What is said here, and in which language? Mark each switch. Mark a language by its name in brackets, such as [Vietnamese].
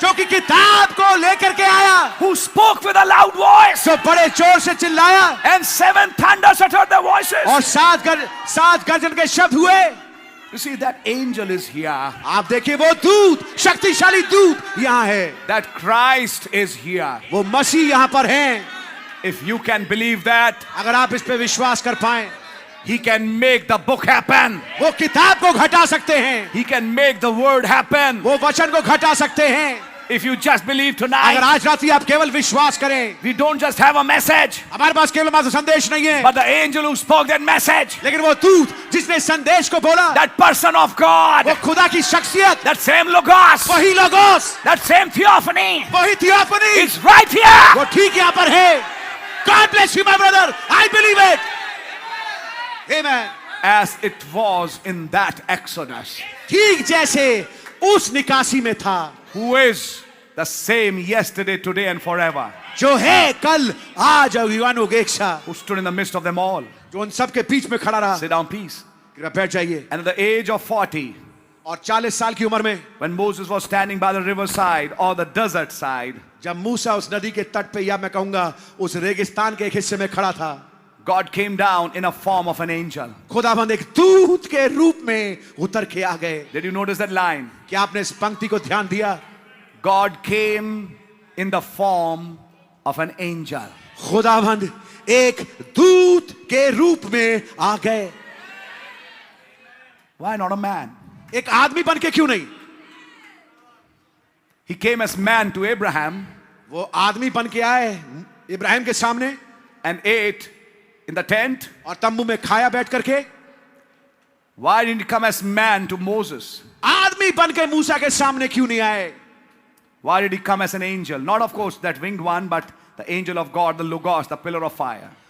[Hindi] जो कि किताब को लेकर के आया, [English] who spoke with a loud voice, [Hindi] जो बड़े जोर से चिल्लाया, [English] and 7 thunders uttered their voices. [Hindi] और सात गर्जन के शब्द हुए. [English] You see, that angel is here. [Hindi] आप देखिए वो दूत, शक्तिशाली दूत यहाँ है. [English] That Christ is here. [Hindi] वो मसीह यहाँ पर हैं. [English] If you can believe that, [Hindi] अगर आप इस पे विश्वास कर पाएं, [English] He can make the book happen. [Hindi] वो किताब को घटा सकते हैं, [English] He can make the word happen. [Hindi] वो वचन को घटा सकते हैं. [English] If you just believe [Hindi] अगर [English] tonight, [Hindi] आज रात्रि आप केवल विश्वास करें, [English] we don't just have a message, [Hindi] हमारे पास केवल मात्र संदेश नहीं है, [English] but the angel who spoke that message, [Hindi] लेकिन वो दूत जिसने संदेश को बोला, [English] that person of God, [Hindi] वो खुदा की शख्सियत, [English] that same Logos, [Hindi] वही लोगोस, [English] that same theophany, [Hindi] वही थियोफनी, [English] is right here. [Hindi] वो ठीक यहाँ पर है. [English] God bless you, my brother. I believe it. Amen. As it was in that Exodus, [Hindi] ठीक जैसे उस निकासी में था, [English] who is the same yesterday, today, and forever, [Hindi] जो है कल, आज और युगानुयुग एक सा, [English] who stood in the midst of them all. [Hindi] जो उन सब के बीच में खड़ा रहा. [English] Sit down, please. [Hindi] कृपया बैठ जाइए. [English] And at the age of 40, [Hindi] और 40 साल की उम्र में, [English] when Moses was standing by the riverside or the desert side, [Hindi] जब मूसा उस नदी के तट पे, या मैं कहूंगा उस रेगिस्तान के एक हिस्से में खड़ा था, [English] God came down in a form of an angel. [Hindi] खुदावंद एक दूत के रूप में उतर के आ गए. [English] Did you notice that line? [Hindi] क्या आपने इस पंक्ति को ध्यान दिया? [English] God came in the form of an angel. [Hindi] खुदावंद एक दूत के रूप में आ गए. [English] Why not a man? [Hindi] एक आदमी बन के क्यों नहीं? [English] He came as man to Abraham [Hindi] वो आदमी बन के आए इब्राहिम के सामने, [English] and ate in the tent. [Hindi] और तंबू में खाया बैठ करके. [English] Why didn't he come as man to Moses? [Hindi] आदमी बन के मूसा के सामने क्यों नहीं आए? [English] Why did he come as an angel? Not, of course, that winged one, but the angel of God, the Logos, the pillar of fire.